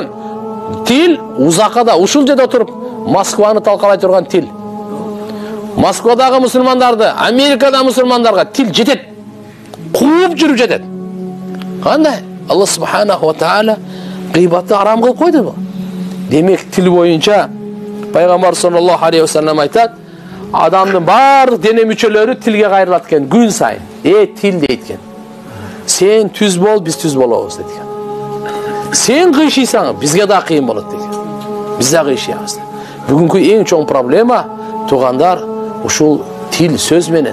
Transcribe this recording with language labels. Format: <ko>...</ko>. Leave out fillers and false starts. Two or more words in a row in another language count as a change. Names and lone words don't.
<ky>Тил узакада ушул жерде отуруп Москваны талкалай турган тил. Москвадагы мусулмандарды, Америкада мусулмандарга тил жетет. Кууп жүрүп жетет. Кандай? Алла</ky> <ar>سبحانه وتعالى</ar> <ky>гыйбатты арам кылып койду бу. Демек тил боюнча пайгамбар</ky> <ar>صلى الله عليه وسلم</ar> <ky>айтат, адамдын баардык дене мүчөлөрү тилге кайрылат экен күн сайын. Тил дейт экен. Сен түз бол, биз түз болобуз дейт экен. Сен кыйшыйсаң, бизге да кыйын болот дейт экен. Биз да кыйшыйбыз. Бүгүнкү эң чоң проблема туугандар ушул тил сөз менен.</ky>